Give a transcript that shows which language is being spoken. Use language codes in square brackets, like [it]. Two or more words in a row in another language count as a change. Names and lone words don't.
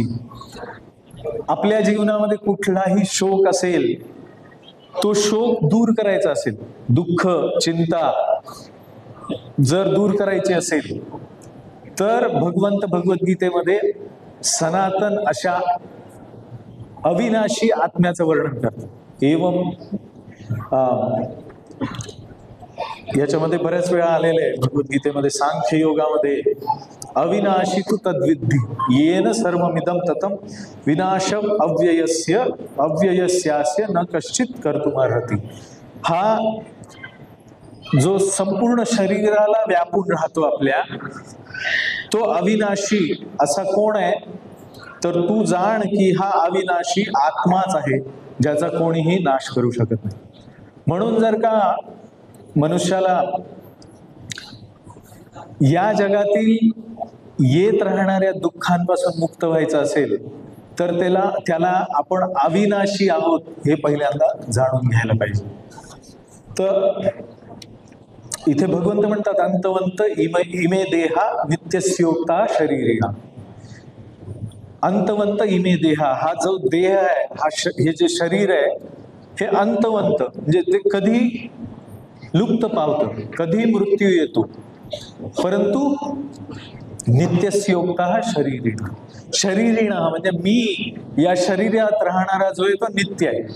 [mr] आपल्या जीवनामध्ये कुठलाही शोक असेल, तो शोक दूर करायचा असेल, दुःख, चिंता जर दूर करायची असेल, तर भगवंत भगवद्गीतेमध्ये सनातन अशा अविनाशी आत्म्याचं वर्णन करतात. एवम याच्यामध्ये बऱ्याच वेळा आलेले आहे भगवद्गीतेमध्ये, सांख्य योगामध्ये [sa] अविनाशी तु तद्विद्धी येन सर्वमिदं ततं विनाशम अव्ययस्यास्य न कश्चित कर्तुमर्हति. हा जो संपूर्ण शरीराला व्यापून राहतो आपल्या, तो अविनाशी असा कोण आहे? तर तू जाण की हा अविनाशी आत्माच आहे, ज्याचा कोणीही नाश करू शकत नाही. म्हणून जर का मनुष्याला या जगातील येत राहणाऱ्या दुःखांपासून मुक्त व्हायचं असेल, तर त्याला आपण अविनाशी आहोत हे पहिल्यांदा जाणून घ्यायला पाहिजे. [mr] तर इथे भगवंत म्हणतात [sa] अंतवंत इमे देहा नित्यस्योक्ता शरीरिणा. अंतवंत इमे देहा, [mr] हा जो देह आहे, हे जे शरीर आहे, हे अंतवंत म्हणजे ते कधी लुप्त पावतं, कधी मृत्यू येतो, परंतु [sa] नित्यस्योक्ता शरीरिणा. [mr] शरीरिणा म्हणजे मी या शरीरात राहणारा जो आहे तो नित्य आहे.